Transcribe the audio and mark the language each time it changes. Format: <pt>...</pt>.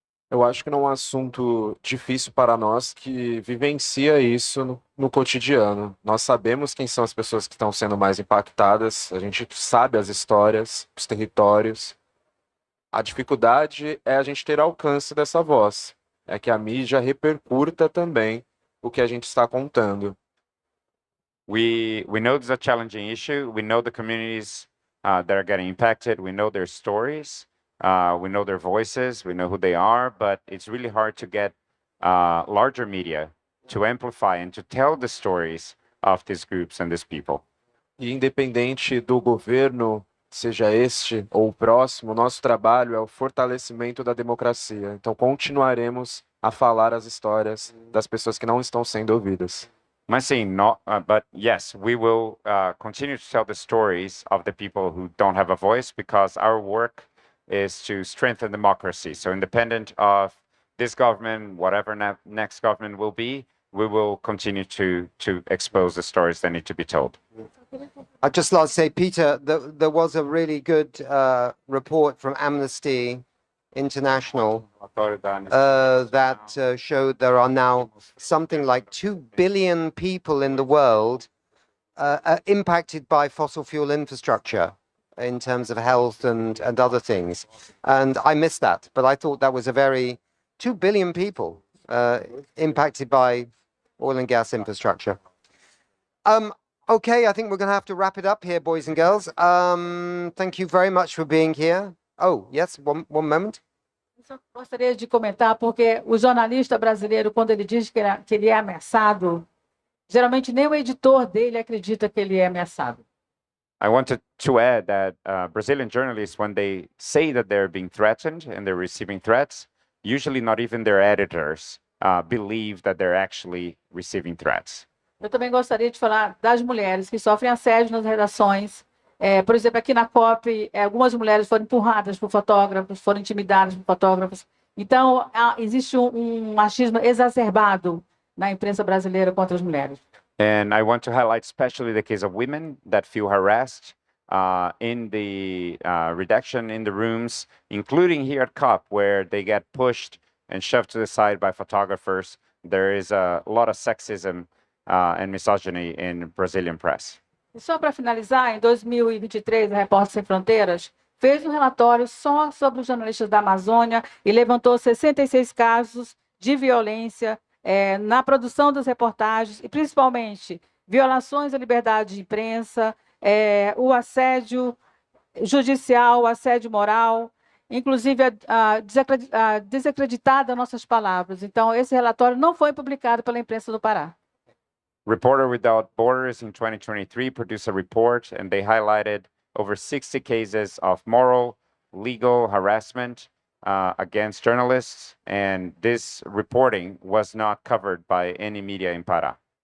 <pt>Eu acho que não é um assunto difícil para nós que vivencia isso no cotidiano. Nós sabemos quem são as pessoas que estão sendo mais impactadas, a gente sabe as histórias, os territórios. A dificuldade é a gente ter alcance dessa voz, é que a mídia repercuta também o que a gente está contando.</pt> <en>We know this is a challenging issue. We know the communities that are getting impacted. We know their stories. We know their voices. We know who they are. But it's really hard to get larger media to amplify and to tell the stories of these groups and these people.</en> <pt>E independente do governo, seja este ou o próximo, nosso trabalho é o fortalecimento da democracia. Então, continuaremos a falar as histórias das pessoas que não estão sendo ouvidas. Mas sim,</pt> <en>but yes, we will continue to tell the stories of the people who don't have a voice, because our work is to strengthen democracy. So independent of this government, whatever next government will be, we will continue to expose the stories that need to be told. I'd just like to say, Peter, there was a really good report from Amnesty International that showed there are now something like 2 billion people in the world impacted by fossil fuel infrastructure in terms of health and other things. And I missed that, but I thought that was a very 2 billion people impacted by oil and gas infrastructure. Okay, I think we're going to have to wrap it up here, boys and girls. Thank you very much for being here. Oh, yes, one moment.</en> <pt>Só gostaria de comentar, porque o jornalista brasileiro, quando ele diz que ele é ameaçado, geralmente nem o editor dele acredita que ele é ameaçado.</pt> <en>I wanted to add that Brazilian journalists, when they say that they're being threatened and they're receiving threats, usually not even their editors believe that they're actually receiving threats.</en> <pt>Eu também gostaria de falar das mulheres que sofrem assédio nas redações. Por exemplo, aqui na COP, algumas mulheres foram empurradas por fotógrafos, foram intimidadas por fotógrafos. Então, existe um machismo exacerbado na imprensa brasileira contra as mulheres.</pt> <en>And I want to highlight especially the case of women that feel harassed in the redaction, in the rooms, including here at COP, where they get pushed and shoved to the side by photographers. There is a lot of sexism and misogyny in Brazilian press.</en> <pt>E só para finalizar, em 2023, a Repórter Sem Fronteiras fez um relatório só sobre os jornalistas da Amazônia e levantou 66 casos de violência na produção das reportagens, e principalmente violações à liberdade de imprensa, o assédio judicial, o assédio moral, inclusive a desacreditar das nossas palavras. Então, esse relatório não foi publicado pela imprensa do Pará.</pt> <en>Reporter Without Borders in 2023 produced a report, and they highlighted over 60 cases of moral, legal harassment against journalists, and this reporting was not covered by any media in Pará.</en>